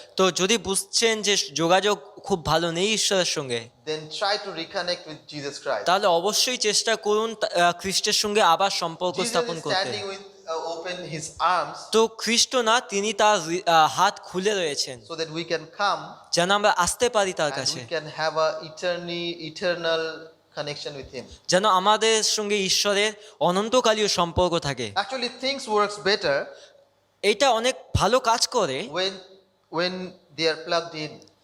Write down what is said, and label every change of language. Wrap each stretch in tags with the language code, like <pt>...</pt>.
<bn>তো যদি বুঝছেন যে যোগাযোগ খুব ভালো নেই ঈশ্বরের সঙ্গে,</bn> <en>then try to reconnect with Jesus Christ.</en> <bn>তাহলে অবশ্যই চেষ্টা করুন খ্রিস্টের সঙ্গে আবার সম্পর্ক</bn> <en>Jesus</en> <bn>স্থাপন</bn> <en>is</en> <bn>করতে।</bn> <en>standing with open His arms</en> <bn>তো খ্রিস্ট না, তিনি তার হাত খুলে রয়েছেন</bn> <en>so that we can come</en> <bn>যেন আমরা আসতে পারি তার</bn> <en>and</en> <bn>কাছে,</bn> <en>we can have a eternal connection with Him.</en> <bn>যেন আমাদের সঙ্গে ঈশ্বরের অনন্তকালীয় সম্পর্ক থাকে।</bn> <en>Actually, things works better</en> <bn>এটা অনেক ভালো কাজ করে</bn> <en>when they are plugged in.</en>